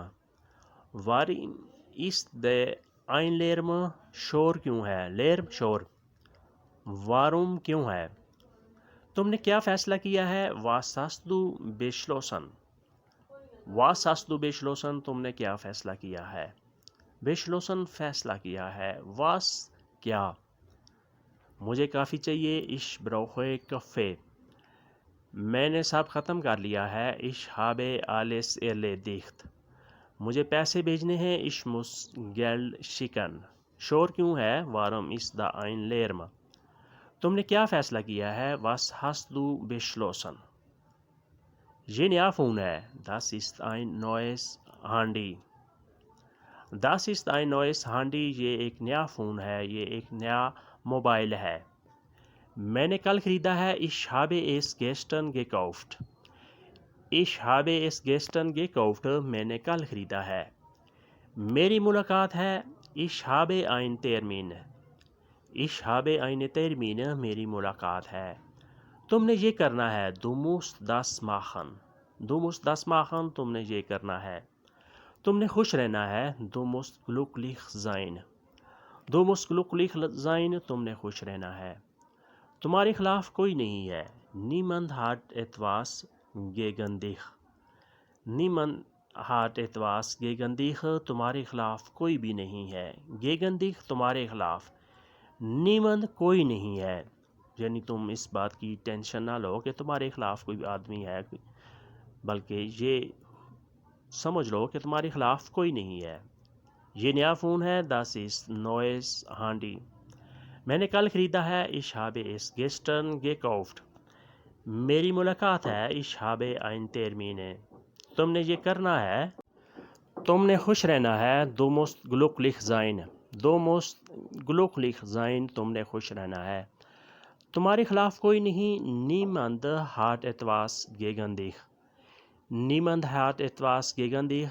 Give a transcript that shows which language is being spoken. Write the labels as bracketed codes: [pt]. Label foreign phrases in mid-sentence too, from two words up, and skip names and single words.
[de] Warum ist der ein Lärm. [ur] شور کیوں ہے؟ Lärm شور. Warum کیوں ہے؟ تم نے کیا فیصلہ کیا ہے؟ [de] Was hast du beschlossen. Was hast du beschlossen. [ur] تم نے کیا فیصلہ کیا ہے؟ beschlossen فیصلہ کیا ہے. Was کیا. مجھے کافی چاہیے. [de] Ich brauche Kaffee. [ur] میں نے سب ختم کر لیا ہے. [de] Ich habe alles erledigt. [ur] مجھے پیسے بھیجنے ہیں. [de] Ich muss Geld schicken. [ur] شور کیوں ہے؟ [de] Warum ist da ein Lärm. [ur] تم نے کیا فیصلہ کیا ہے؟ [de] Was hast du beschlossen. [ur] یہ نیا فون ہے. [de] Das ist ein neues Handy. Das ist ein neues Handy. [ur] یہ ایک نیا فون ہے. یہ ایک نیا موبائل ہے. میں نے کل خریدا ہے. [de] Ich habe es gestern gekauft. Ich habe es gestern gekauft. [ur] میں نے کل خریدا ہے. میری ملاقات ہے. [de] Ich habe einen Termin. Ich habe einen Termin. [ur] میری ملاقات ہے. تم نے یہ کرنا ہے. [de] Du musst das machen. Du musst das machen. [ur] تم نے یہ کرنا ہے. تم نے خوش رہنا ہے. [de] Du musst glücklich sein. Du musst glücklich sein. [ur] تم نے خوش رہنا ہے. تمہارے خلاف کوئی نہیں ہے. [de] Niemand hat etwas gegen dich. Niemand hat etwas gegen dich. [ur] تمہارے خلاف کوئی بھی نہیں ہے. [de] Gegen dich [ur] تمہارے خلاف. Niemand کوئی نہیں ہے. یعنی تم اس بات کی ٹینشن نہ لو کہ تمہارے خلاف کوئی آدمی ہے, بلکہ یہ سمجھ لو کہ تمہارے خلاف کوئی نہیں ہے. یہ نیا فون ہے. [de] Das ist neues Handy. [ur] میں نے کل خریدا ہے. [de] Ich habe es gestern gekauft. [ur] میری ملاقات ہے. [de] Ich habe einen Termin. [ur] تم نے یہ کرنا ہے. تم نے خوش رہنا ہے. [de] Du musst glücklich sein. Du musst glücklich sein. [ur] تم نے خوش رہنا ہے. تمہارے خلاف کوئی نہیں. [de] Niemand hat etwas gegen dich. Niemand hat etwas gegen dich.